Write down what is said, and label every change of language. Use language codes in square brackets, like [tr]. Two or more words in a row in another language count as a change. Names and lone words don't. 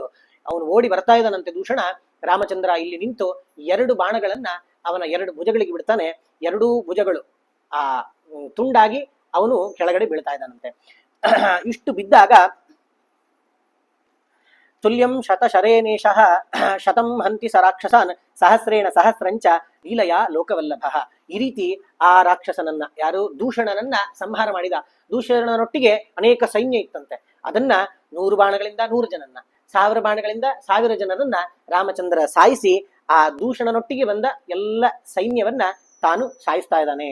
[kn] ಅವನು ಓಡಿ ಬರ್ತಾ ಇದ್ದಾನಂತೆ ದೂಷಣ. ರಾಮಚಂದ್ರ ಇಲ್ಲಿ ನಿಂತು 2 ಬಾಣಗಳನ್ನ ಅವನ 2 ಭುಜಗಳಿಗೆ ಬಿಡ್ತಾನೆ. 2 ಭುಜಗಳು ಆ ತುಂಡಾಗಿ ಅವನು ಕೆಳಗಡೆ ಬೀಳ್ತಾ ಇದ್ದಾನಂತೆ. ಇಷ್ಟು ಬಿದ್ದಾಗ [sa] ತುಲ್ಯಂ ಶತಶರೇನೇಶಃ ಶತಂ ಹಂತಿ ಸ ರಾಕ್ಷಸಾನ್ ಸಹಸ್ರೇಣ ಸಹಸ್ರಂಚ ಲೀಲಯ ಲೋಕವಲ್ಲಭ. [kn] ಈ ರೀತಿ ಆ ರಾಕ್ಷಸನನ್ನ, ಯಾರು ದೂಷಣನನ್ನ ಸಂಹಾರ ಮಾಡಿದ. ದೂಷಣನೊಟ್ಟಿಗೆ ಅನೇಕ ಸೈನ್ಯ ಇತ್ತಂತೆ. ಅದನ್ನ 100 ಬಾಣಗಳಿಂದ 100 ಜನನ್ನ, 1000 ಬಾಣಗಳಿಂದ 1000 ಜನರನ್ನ ರಾಮಚಂದ್ರ ಸಾಯಿಸಿ ಆ ದೂಷಣನೊಟ್ಟಿಗೆ ಬಂದ ಎಲ್ಲ ಸೈನ್ಯವನ್ನ ತಾನು ಸಾಯಿಸ್ತಾ ಇದ್ದಾನೆ.